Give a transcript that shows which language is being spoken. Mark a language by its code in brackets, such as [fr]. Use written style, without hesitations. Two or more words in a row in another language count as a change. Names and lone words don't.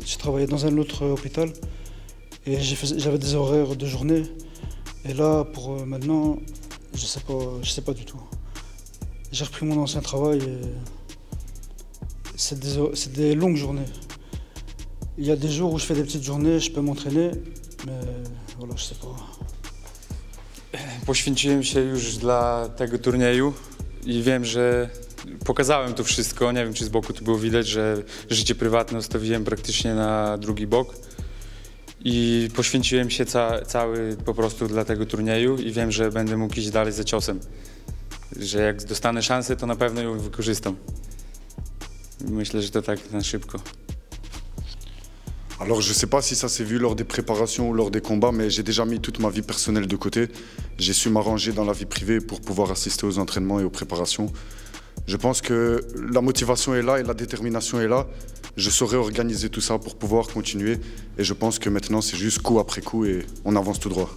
[fr] Je travaillais dans un autre hôpital et j'avais des horaires de journée. Et là, pour maintenant, je sais pas du tout. J'ai repris mon ancien travail et c'est des longues journées. Il y a des jours où je fais des petites journées, je peux m'entraîner, mais voilà, je sais pas. [pl] Poświęciłem się już dla tego turnieju i wiem, że pokazałem to wszystko. Nie wiem, czy z boku to było widać, że życie prywatne ustawiłem praktycznie na drugi bok. I poświęciłem się cały po prostu dla tego turnieju i wiem, że będę mógł iść dalej za ciosem. Że jak dostanę szansę, to na pewno ją wykorzystam. Myślę, że to tak na szybko. [fr] Alors je ne sais pas si ça s'est vu lors des préparations ou lors des combats, mais j'ai déjà mis toute ma vie personnelle de côté. J'ai su m'arranger dans la vie privée pour pouvoir assister aux entraînements et aux préparations. Je pense que la motivation est là et la détermination est là. Je saurais organiser tout ça pour pouvoir continuer. Et je pense que maintenant c'est juste coup après coup et on avance tout droit.